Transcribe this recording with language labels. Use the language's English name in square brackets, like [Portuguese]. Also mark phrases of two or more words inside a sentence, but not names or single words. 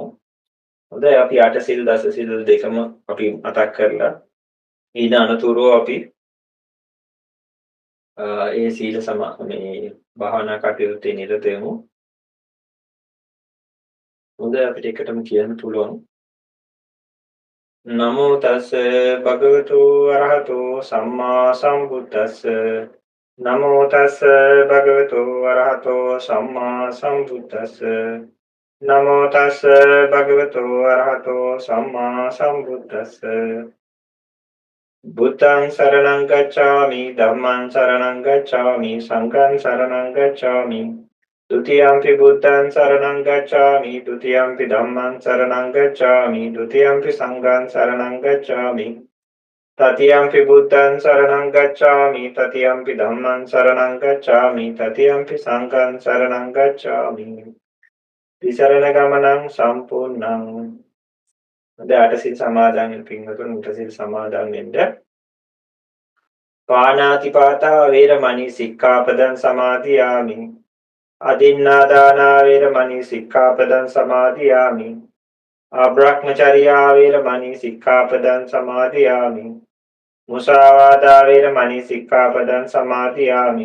[Sinhala] හොඳයි අපි අට සිල් දස සිල් දෙකම අපි මතක් කරලා ඊට අනතුරුව අපි ඒ සීල මේ භාවනා කටයුත්තේ නිරත වෙමු. හොඳයි අපිට එකටම කියන්න පුළුවන්. [Pali] නමෝ තස් භගවතු අරහතෝ සම්මා සම්බුද්දස්ස නමෝ තස් භගවතු අරහතෝ සම්මා සම්බුද්දස්ස නමෝ තස් භගවතු අරහතෝ සම්මා සම්බුද්දස්ස බුද්ධං සරණං ගච්ඡාමි ධම්මං සරණං ගච්ඡාමි සංඝං සරණං ගච්ඡාමි ဒုတိယံ පි බුද්ධං සරණං ගච්ඡාමි ဒုတိယံ පි ධම්මං සරණං ගච්ඡාමි ဒုတိယံ පි සංඝං සරණං ගච්ඡාමි තතියම්පි බුද්ධං සරණං ගච්ඡාමි තතියම්පි ධම්මං සරණං ගච්ඡාමි තතියම්පි සංඝං සරණං ගච්ඡාමි. තිසරණ ගමනං සම්පූර්ණං. [Sinhala] දැන් අටසිල් සමාදන් වෙන පින්වතුන් උටසිල් සමාදන් වෙන්න. [Pali] පාණාතිපාතා වේරමණී සික්ඛාපදං සමාදියාමි. අදින්නාදානා වේරමණී සික්ඛාපදං සමාදියාමි. අබ්‍රහ්මචර්යා වේරමණී සික්ඛාපදං සමාදියාමි. මුසාවාදා වේරමණී සික්ඛාපදං සමාදියාමි.